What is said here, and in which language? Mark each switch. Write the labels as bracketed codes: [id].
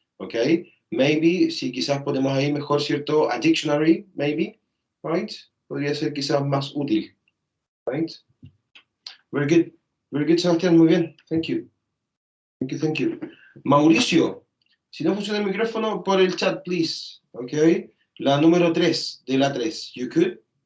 [es] Ok, maybe, si quizás ponemos ahí mejor, ¿cierto? [en] A dictionary, maybe, right? [es] Podría ser quizás más útil, [en] right? Very good, Sebastián, [es] muy bien. [en] Thank you. Thank you, thank you. [es] Mauricio, si no funciona el micrófono, por el chat, please. Ok, la número 3 de la 3. You could?